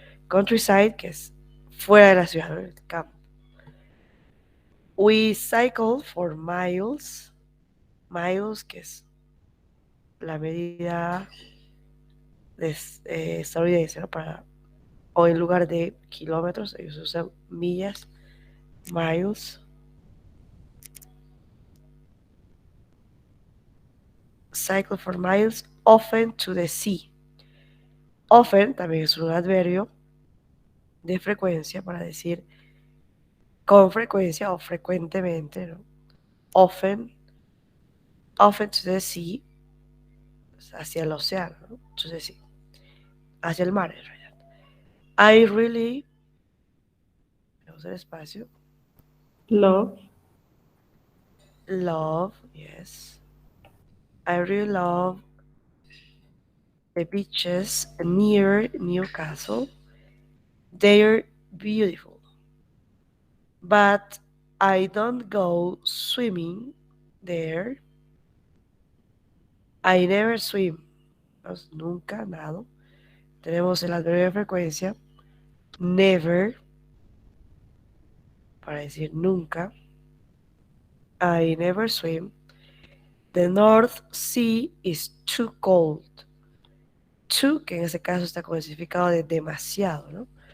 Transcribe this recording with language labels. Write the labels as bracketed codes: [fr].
[es] Countryside, que es fuera de la ciudad, ¿no? El campo. [en] We cycle for miles, miles, [es] que es la medida de, estadounidense, ¿no? O en lugar de kilómetros, ellos usan millas, miles. [en] Cycle for miles, often to the sea. [es] Often también es un adverbio de frecuencia para decir con frecuencia o frecuentemente, ¿no? [en] Often, often to the sea, [es] hacia el océano, ¿no? To the sea, hacia el mar en realidad. [en] I really, [es] vamos al espacio, [en] Love. love, yes. I really love the beaches near Newcastle. They're beautiful. But I don't go swimming there. I never swim. [es] Pues, nunca nado. Tenemos el adverbio de frecuencia. [en] Never. [es] Para decir nunca. [en] I never swim. The North Sea is too cold. [es] Too, que en ese caso está con el significado de demasiado, ¿no?